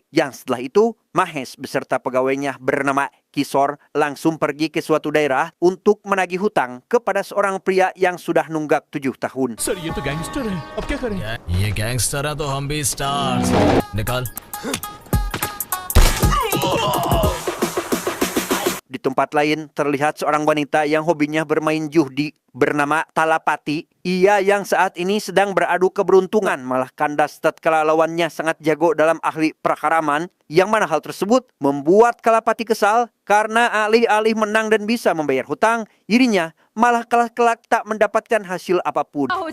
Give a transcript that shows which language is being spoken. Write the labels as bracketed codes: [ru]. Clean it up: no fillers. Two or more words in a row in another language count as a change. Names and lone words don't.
[id] Yang setelah itu, Mahesh beserta pegawainya bernama Kishore langsung pergi ke suatu daerah untuk menagih hutang kepada seorang pria yang sudah nunggak 7 tahun. [hi] सर ये तो गैंगस्टर है, अब क्या करें? ये गैंगस्टर है तो हम भी स्टार्स। निकाल। [id] Di tempat lain terlihat seorang wanita yang hobinya bermain judi bernama Talapati. Ia yang saat ini sedang beradu keberuntungan malah kandas tatkala lawannya sangat jago dalam ahli prakaraman, yang mana hal tersebut membuat Kalapati kesal karena alih-alih menang dan bisa membayar hutang, dirinya malah kalah kelak tak mendapatkan hasil apapun.